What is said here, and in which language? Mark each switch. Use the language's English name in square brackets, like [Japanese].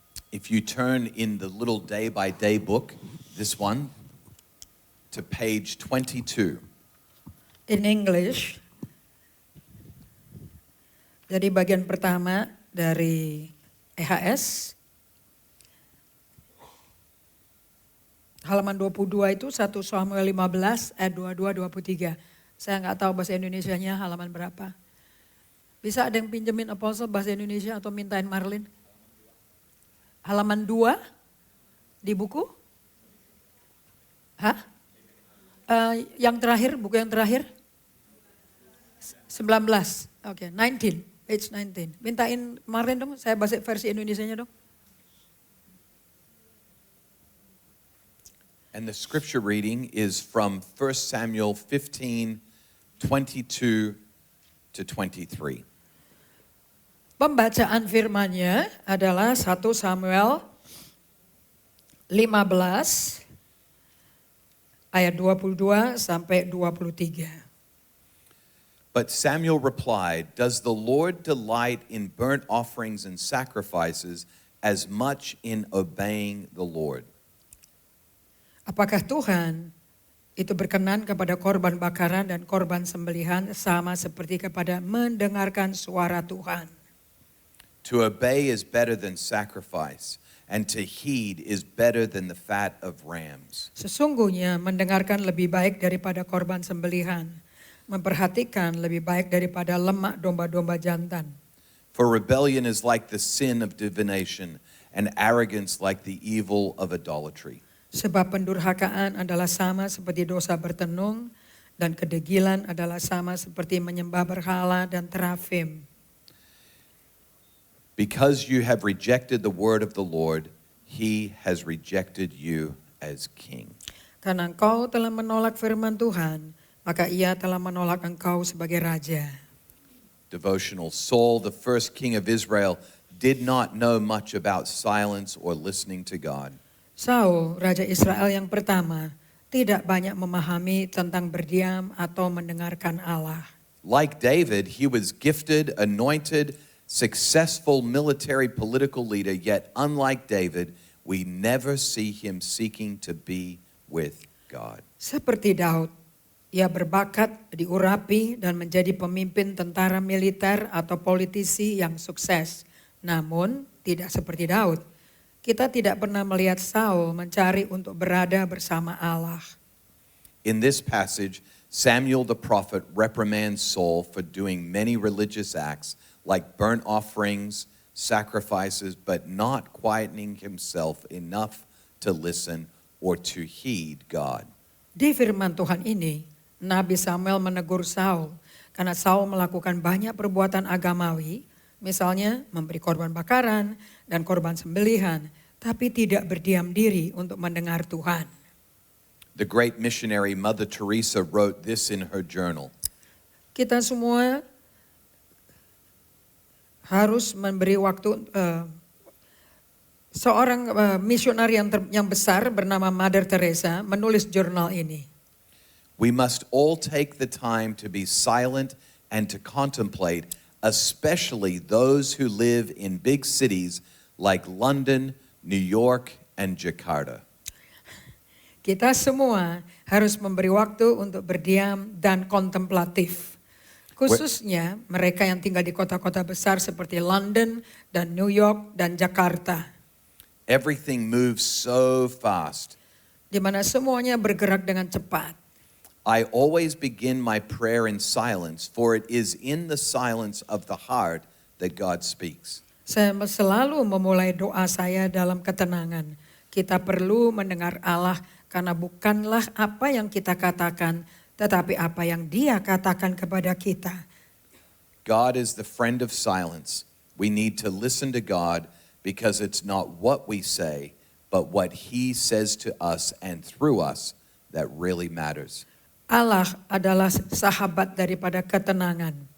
[English] If you turn in the little day-by-day book, this one, to page 22. In English. [Indonesian] Jadi bagian pertama dari EHS. Halaman 22 itu 1 Samuel 15 ayat 22-23. Saya nggak tahu bahasa Indonesianya halaman berapa. Bisa ada yang pinjemin Apostle bahasa Indonesia atau mintain Marlin? Halaman 2 di buku? Hah? Yang terakhir, buku yang terakhir? 19, oke, 19, [English] page 19. [Indonesian] Mintain Marlin dong, saya bahasa versi Indonesianya dong. [English] And the scripture reading is from 1 Samuel 15, 22 to 23. [Indonesian] Pembacaan firman-Nya adalah 1 Samuel 15 ayat 22 sampai 23. [English] But Samuel replied, "Does the Lord delight in burnt offerings and sacrifices as much in obeying the Lord?" [Indonesian] Apakah Tuhan itu berkenan kepada korban bakaran dan korban sembelihan sama seperti kepada mendengarkan suara Tuhan? [English] To obey is better than sacrifice, and to heed is better than the fat of rams. [Indonesian] Sesungguhnya mendengarkan lebih baik daripada korban sembelihan, memperhatikan lebih baik daripada lemak domba-domba jantan. [English] For rebellion is like the sin of divination, and arrogance like the evil of idolatry. [Indonesian] Sebab pendurhakaan adalah sama seperti dosa bertenung, dan kedegilan adalah sama seperti menyembah berhala dan terafim. [English] Because you have rejected the word of the Lord, he has rejected you as king. [Indonesian] Karena engkau telah menolak firman Tuhan, maka ia telah menolak engkau sebagai raja. [English] Devotional. Saul, the first king of Israel, did not know much about silence or listening to God. [Indonesian] Saul, raja Israel yang pertama, tidak banyak memahami tentang berdiam atau mendengarkan Allah. [English] Like David, he was gifted, anointed, successful military political leader, yet unlike David, we never see him seeking to be with God. [Indonesian] Seperti Daud, ia berbakat, diurapi, dan menjadi pemimpin tentara militer atau politisi yang sukses. Namun, tidak seperti Daud. Kita tidak pernah melihat Saul mencari untuk berada bersama Allah. [English] In this passage, Samuel the prophet reprimands Saul for doing many religious acts like burnt offerings, sacrifices, but not quietening himself enough to listen or to heed God. [Indonesian] Di firman Tuhan ini, Nabi Samuel menegur Saul karena Saul melakukan banyak perbuatan agamawi, misalnya memberi korban bakaran dan korban sembelihan, tapi tidak berdiam diri untuk mendengar Tuhan. [English] The great missionary Mother Teresa wrote this in her journal. [Indonesian] Kita semua harus memberi waktu. Seorang misionari yang besar bernama Mother Teresa menulis jurnal ini. [English] We must all take the time to be silent and to contemplate, especially those who live in big cities like London, New York, and Jakarta. [Indonesian] Kita semua harus memberi waktu untuk berdiam dan kontemplatif. Khususnya mereka yang tinggal di kota-kota besar seperti London dan New York dan Jakarta. [English] Everything moves so fast. [Indonesian] Di mana semuanya bergerak dengan cepat. [English] I always begin my prayer in silence, for it is in the silence of the heart that God speaks. [Indonesian] Saya selalu memulai doa saya dalam ketenangan. Kita perlu mendengar Allah karena bukanlah apa yang kita katakan, tetapi apa yang Dia katakan kepada kita. [English] God is the friend of silence. We need to listen to God because it's not what we say, but what He says to us and through us that really matters. [Indonesian] Allah adalah sahabat daripada ketenangan.